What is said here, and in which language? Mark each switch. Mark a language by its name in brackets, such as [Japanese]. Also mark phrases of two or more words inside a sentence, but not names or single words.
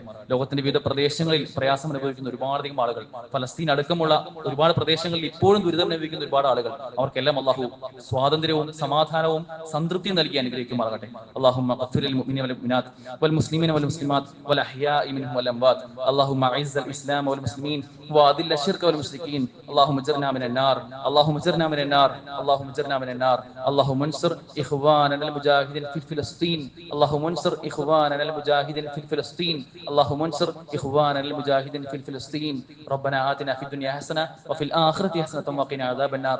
[Malayalam] ലോകത്തിന്റെ വിവിധ പ്രദേശങ്ങളിൽ പ്രയാസം അനുഭവിക്കുന്ന ഒരുപാടധികം ആളുകൾ, ഫലസ്തീൻ അടക്കമുള്ള ഒരുപാട് പ്രദേശങ്ങളിൽ ഇപ്പോഴും ദുരിതം അനുഭവിക്കുന്ന ഒരുപാട് ആളുകൾ, അവർക്കെല്ലാം അള്ളാഹു സ്വാതന്ത്ര്യവും സമാധാനവും സംതൃപ്തിയും നൽകി അനുഗ്രഹിക്കുമാറാകട്ടെ. [Arabic] اللهم اغفر للمؤمنين والمؤمنات والمسلمين والمسلمات والأحياء منهم والأموات. اللهم أعز الإسلام والمسلمين وأذل الشرك والمشركين. അല്ലാഹുമ്മ اجرنا من النار اللهم اجرنا من النار اللهم اجرنا من النار اللهم انصر اخواننا المجاهدين في فلسطين اللهم انصر اخواننا المجاهدين في فلسطين اللهم انصر اخواننا المجاهدين في فلسطين. ربنا آتنا في الدنيا حسنة وفي الآخرة حسنة وقنا عذاب النار.